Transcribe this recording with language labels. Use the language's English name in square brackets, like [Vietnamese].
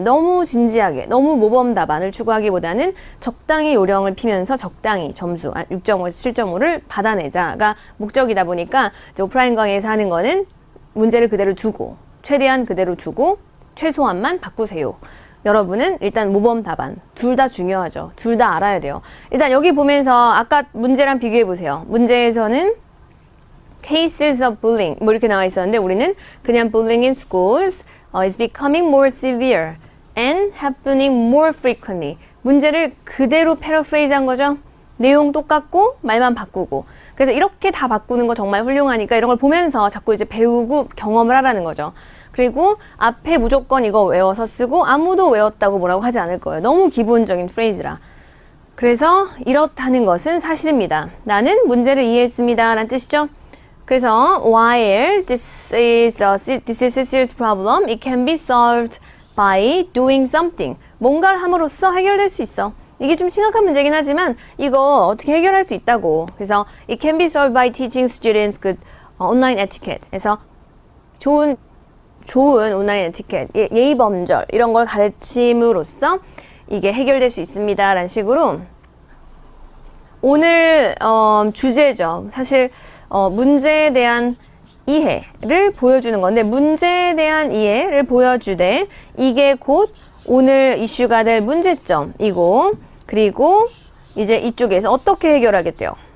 [Korean] 너무 진지하게, 너무 모범 답안을 추구하기보다는 적당히 요령을 피면서 적당히 점수 6.5에서 7.5를 받아내자가 목적이다 보니까 이제 오프라인 강의에서 하는 거는 문제를 그대로 두고, 최대한 그대로 두고 최소한만 바꾸세요. 여러분은 일단 모범 답안 둘 다 중요하죠. 둘 다 알아야 돼요. 일단 여기 보면서 아까 문제랑 비교해 보세요. 문제에서는 [English] cases of bullying [Korean] 뭐 이렇게 나와 있었는데, 우리는 그냥 [English] bullying in schools is becoming more severe and happening more frequently. [Korean] 문제를 그대로 패러프레이즈 한 거죠. 내용 똑같고 말만 바꾸고. 그래서 이렇게 다 바꾸는 거 정말 훌륭하니까 이런 걸 보면서 자꾸 이제 배우고 경험을 하라는 거죠. 그리고 앞에 무조건 이거 외워서 쓰고 아무도 외웠다고 뭐라고 하지 않을 거예요. 너무 기본적인 프레이즈라. 그래서 이렇다는 것은 사실입니다. 나는 문제를 이해했습니다 라는 뜻이죠. 그래서 [English] while this is a serious problem, it can be solved by doing something. [Korean] 뭔가를 함으로써 해결될 수 있어. 이게 좀 심각한 문제긴 하지만 이거 어떻게 해결할 수 있다고. 그래서 [English] it can be solved by teaching students good online etiquette. [Korean] 그래서 좋은 온라인 에티켓, 예의 범절 이런 걸 가르침으로써 이게 해결될 수 있습니다 라는 식으로 오늘 주제죠. 사실 문제에 대한 이해를 보여주는 건데, 문제에 대한 이해를 보여주되 이게 곧 오늘 이슈가 될 문제점이고, 그리고 이제 이쪽에서 어떻게 해결하겠대요.